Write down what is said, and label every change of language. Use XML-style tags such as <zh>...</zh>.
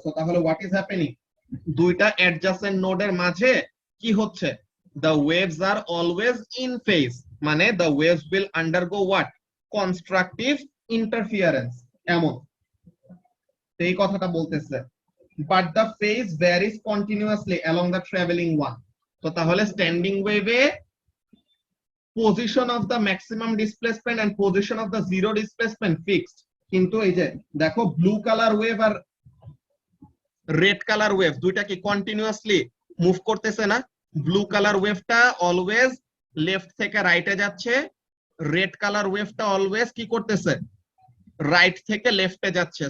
<bn>So তাহলে</bn> <en>what is happening,</en> <bn>দুইটা adjacent নোডের মাঝে কি হচ্ছে,</bn> <en>the waves are always in phase,</en> <bn>মানে</bn> <en>the waves will undergo what, constructive interference,</en> <bn>এমন এই কথাটা বলতেছে।</bn> <en>but the phase varies continuously along the traveling one.</en> <bn>তো তাহলে standing ওয়েভে</bn> <en>position of the maximum displacement and position of the zero displacement fixed,</en> <bn>কিন্তু এই যে দেখো ব্লু কালার ওয়েভ আর রেড কালার ওয়েভ দুইটা কি কন্টিনিউয়াসলি মুভ করতেছে না? ব্লু কালার ওয়েভটা অলওয়েজ লেফট থেকে রাইটে যাচ্ছে, রেড কালার ওয়েভটা অলওয়েজ কি করতেছে, রাইট থেকে লেফটে যাচ্ছে।</bn>